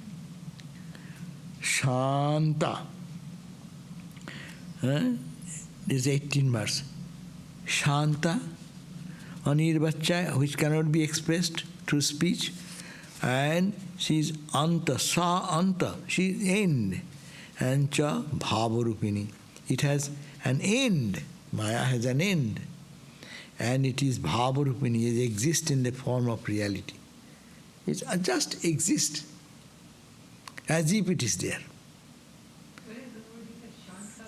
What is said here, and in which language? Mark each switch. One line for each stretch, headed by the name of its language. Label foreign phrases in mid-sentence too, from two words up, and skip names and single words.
English: Shanta. This is 18th verse. Shanta, anirvāca, which cannot be expressed through speech, and she is anta,
Sanskrit: सा अन्ता,
English: she is end, and
Sanskrit: च भावरूपिणी.
English: It has an end. Maya has an end, and it is bhāva-rūpiṇī. It exists in the form of reality. It just exists as if it is there. What is the word you said?